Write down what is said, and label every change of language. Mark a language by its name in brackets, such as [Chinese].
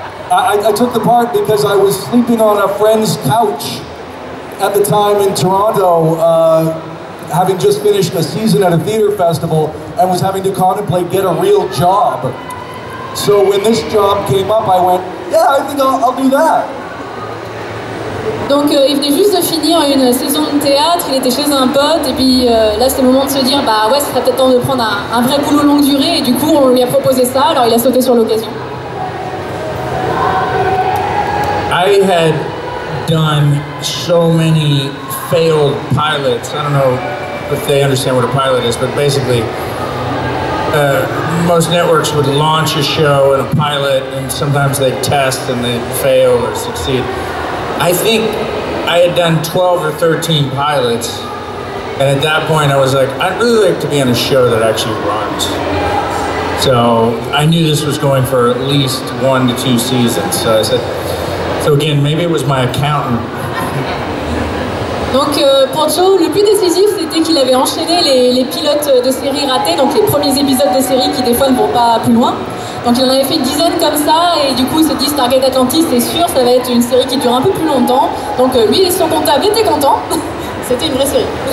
[English] I took the part because I was sleeping on a friend's couch at the time in Toronto having just finished a season at a theater festival and was having to contemplate get a real job. So when this job came up, I went, yeah, I think I'll do that. [French] Donc il venait juste de finir une saison de théâtre, il était chez un pote et puis là c'était le moment de se dire bah ouais, ce serait peut-être temps de prendre un vrai boulot longue durée et du coup on lui a proposé ça, alors il a sauté sur l'occasion. [English] I had done so many failed pilots. I don't know if they understand what a pilot is, but basically most networks would launch a show and a pilot and sometimes they'd test and they'd fail or succeed. I think I had done 12 or 13 pilots, and at that point I was like, I'd really like to be on a show that actually runs. So I knew this was going for at least 1 to 2 seasons. So I said, so again, maybe it was my accountant. [French] Donc pour Joe, le plus décisif c'était qu'il avait enchaîné les pilotes de séries ratés, donc les premiers épisodes de séries qui des fois ne vont pas plus loin. Donc il en avait fait une dizaine comme ça et du coup il s'est dit Stargate Atlantis c'est sûr ça va être une série qui dure un peu plus longtemps. Donc lui et son comptable étaient contents, c'était une vraie série.